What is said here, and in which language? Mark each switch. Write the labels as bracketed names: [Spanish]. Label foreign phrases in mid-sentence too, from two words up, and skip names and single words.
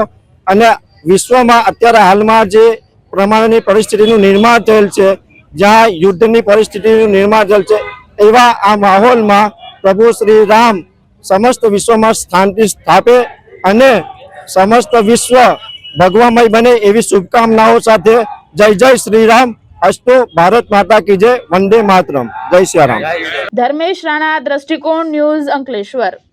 [Gujarati] અને વિશ્વમાં અત્યારે હાલમાં જે પ્રમાણેની પરિસ્થિતિનું નિર્માણ થયેલ છે, જ્યાં યુદ્ધની પરિસ્થિતિનું નિર્માણ થયેલ છે, એવા આ માહોલમાં પ્રભુ શ્રી રામ સમસ્ત વિશ્વમાં શાંતિ સ્થાપે અને સમસ્ત વિશ્વ ભગવામય બને એવી શુભકામનાઓ સાથે જય જય શ્રી રામ। [Hindi] अस्तु भारत माता की जय, वंदे मातरम, जय श्री राम। धर्मेश राणा, दृष्टिकोण न्यूज, अंकलेश्वर।